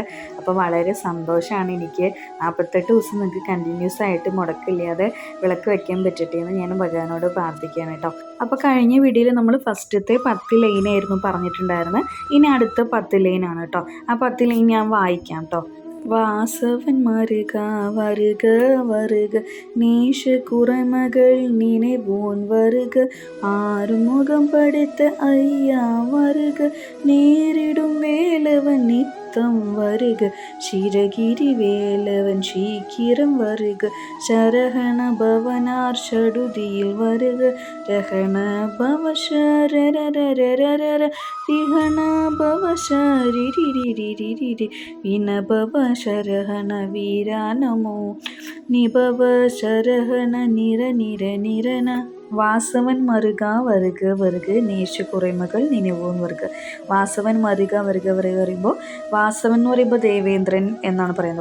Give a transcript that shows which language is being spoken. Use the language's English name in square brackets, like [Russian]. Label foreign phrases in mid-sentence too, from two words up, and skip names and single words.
[Malayalam] അപ്പോൾ വളരെ സന്തോഷമാണ് എനിക്ക്. 48 ദിവസം നിങ്ങൾക്ക് കണ്ടിന്യൂസ് ആയിട്ട് മുടക്കില്ലാതെ വിളക്ക് വയ്ക്കാൻ പറ്റട്ടെ എന്ന് ഞാൻ ഭഗവാനോട് പ്രാർത്ഥിക്കുകയാണ് കേട്ടോ. അപ്പോൾ കഴിഞ്ഞ വീഡിയോയിൽ നമ്മൾ ഫസ്റ്റത്തെ 10 ലൈനായിരുന്നു പറഞ്ഞിട്ടുണ്ടായിരുന്നത്. ഇനി അടുത്ത 10 ലൈനാണ് കേട്ടോ. ആ 10 ലൈൻ ഞാൻ വായിക്കാം കേട്ടോ. [Tamil] வாசவன் மருகா வருக வருக நேஷ குறைமகள் நினைவோன் வருக ஆறுமுகம் படைத்த ஐயா வருக நேரிடும் வேலவன் நித்தம் வருக சிரகிரி வேலவன் சீக்கிரம் வருக சரஹண பவனார் சடுதியில் வருக ரஹண பவசரரரரரர விஹண பவசரிரிரிரிரிரி வினபவ சரஹண வீரா நமோ நிபவ சரஹண நிர நிர நிரன வாசவன் மருக வருக வருக நேச குறமகள் நிலவும் வருக. வாசவன் மருக வருக வருக [Malayalam] പറയുമ്പോൾ വാസവൻ എന്ന് പറയുമ്പോൾ ദേവേന്ദ്രൻ എന്നാണ് പറയുന്നത്.